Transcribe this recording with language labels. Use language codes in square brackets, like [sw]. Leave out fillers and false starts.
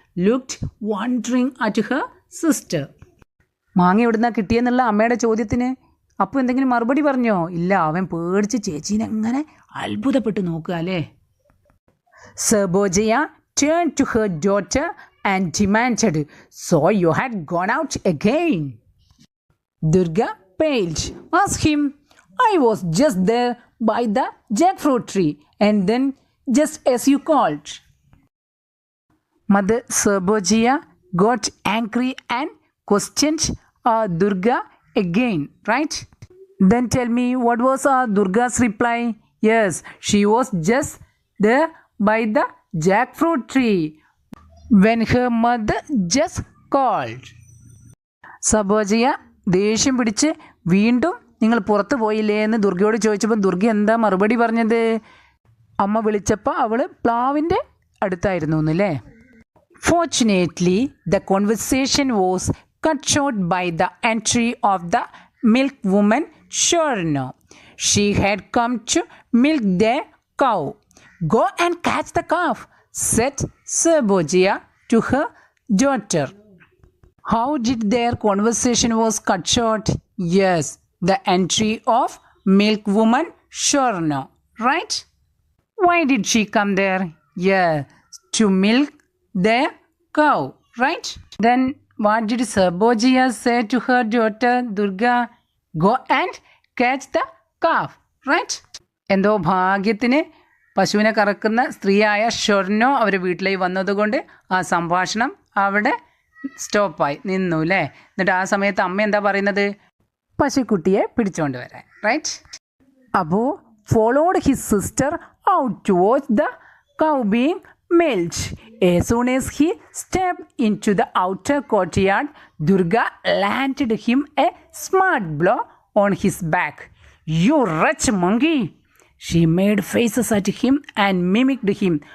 [en] looked wondering at her sister. [ml] മാങ്ങ എവിടുന്നാ കിട്ടിയെന്നുള്ള അമ്മയുടെ ചോദ്യത്തിന് അപ്പു എന്തെങ്കിലും മറുപടി പറഞ്ഞോ? ഇല്ല, അവൻ പേടിച്ച് ചേച്ചീനെ അങ്ങനെ അത്ഭുതപ്പെട്ട് നോക്കുക അല്ലേ. [en] Sabogia turned to her daughter and demanded, "So you had gone out again?" Durga paled. Asked him, "I was just there by the jackfruit tree and then just as you called." Mother Sabogia got angry and questioned Durga again, right? Then tell me, what was Durga's reply? Yes, she was just there by the jackfruit tree when her mother just called. [ml] സബോജിയ ദേഷ്യം പിടിച്ച് വീണ്ടും നിങ്ങൾ പുറത്ത് പോയില്ലേ എന്ന് ദുർഗയോട് ചോദിച്ചപ്പോൾ ദുർഗ എന്താ മറുപടി പറഞ്ഞത്? അമ്മ വിളിച്ചപ്പോൾ അവൾ പ്ലാവിൻ്റെ അടുത്തായിരുന്നു എന്നല്ലേ. [en] Fortunately, the conversation was cut short by the entry of the milk woman Shorno. She had come to milk their cow. "Go and catch the calf," said Sabogia to her daughter. How did their conversation was cut short? Yes, the entry of milk woman Shorno, right? Why did she come there? Yeah, to milk their cow, right? Then what did Sabogia say to her daughter Durga? Go and catch the calf, right? [ml] എന്തോ ഭാഗ്യത്തിന് പശുവിനെ കറക്കുന്ന സ്ത്രീയായ ഷൊർണോ അവർ വീട്ടിലേക്ക് വന്നതുകൊണ്ട് ആ സംഭാഷണം അവിടെ സ്റ്റോപ്പായി നിന്നു അല്ലേ. എന്നിട്ട് ആ സമയത്ത് അമ്മ എന്താ പറയുന്നത്? പശുക്കുട്ടിയെ പിടിച്ചുകൊണ്ട് വരാൻ, right? [en] Abu followed his sister out to watch the cow being milked. As soon as he stepped into the outer courtyard, Durga landed him a smart blow on his back. "You wretch monkey!" She made faces at him and mimicked him.